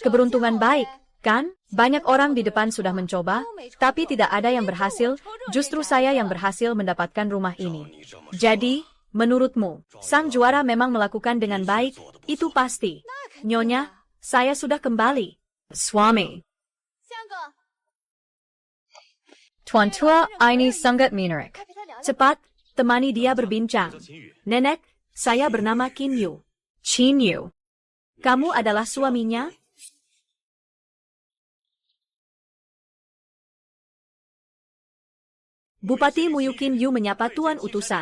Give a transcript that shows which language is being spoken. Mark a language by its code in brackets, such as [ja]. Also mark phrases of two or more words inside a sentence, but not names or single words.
[id] Hehe, keberuntungan baik. Kan? Banyak orang di depan sudah mencoba, tapi tidak ada yang berhasil, justru saya yang berhasil mendapatkan rumah ini. Jadi, menurutmu, sang juara memang melakukan dengan baik, itu pasti. Nyonya, saya sudah kembali. Swami. [zh] 香哥， [id] Tuan tua, ini sangat menarik. [zh] 快陪他聊聊。 [id] Cepat, temani dia berbincang. Nenek, saya bernama Qin Yu. Qin Yu. Kamu adalah suaminya? Bupati Muyu Qin Yu menyapa tuan utusan.